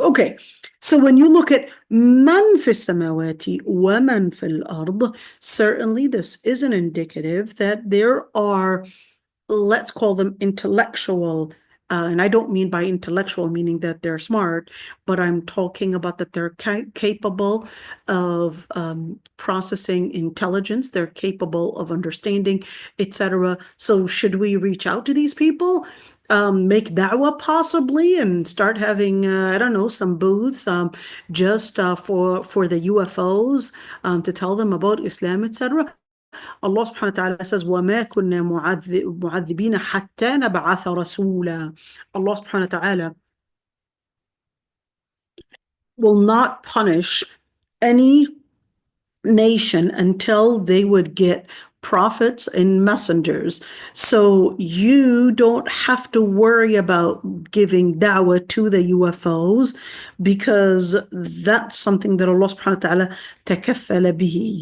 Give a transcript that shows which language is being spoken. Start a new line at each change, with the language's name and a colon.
English: Okay, so when you look at man fi samawati wa man fil ard, certainly this is an indicative that there are, let's call them intellectual, and I don't mean by intellectual meaning that they're smart, but I'm talking about that they're capable of processing intelligence, they're capable of understanding, etc. So should we reach out to these people? Make da'wah possibly and start having, I don't know, some booths just for the UFOs to tell them about Islam, etc.
Arabic: Allah subhanahu wa ta'ala
English: says,
Arabic: وَمَا كُنَّا مُعَذِّبِينَ حَتَّى نَبْعَثَ رَسُولًا.
English: Allah subhanahu wa ta'ala will not punish any nation until they would get prophets and messengers. So you don't have to worry about giving da'wah to the UFOs because that's something that Allah subhanahu wa ta'ala takaffala bihi.